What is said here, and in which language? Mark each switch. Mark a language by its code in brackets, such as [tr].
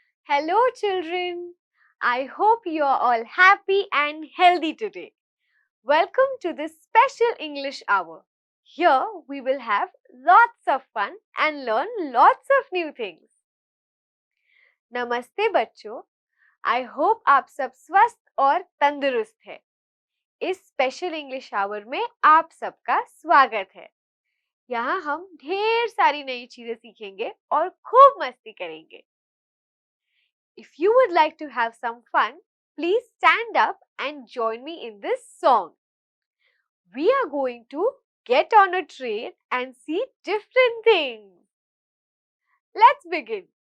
[en] Hello children, I hope you are all happy and healthy today. Welcome to this special English hour. Here we will have lots of fun and learn lots of new things. [hi] नमस्ते बच्चों, [en] I hope [hi] आप सब स्वस्थ और तंदुरुस्त हैं। इस special English our में आप सबका स्वागत है। यहाँ हम ढेर सारी नई चीजें सीखेंगे और खूब मस्ती करेंगे। [en] If you would like to have some fun, please stand up and join me in this song. We are going to get on a train and see different things. Let's begin.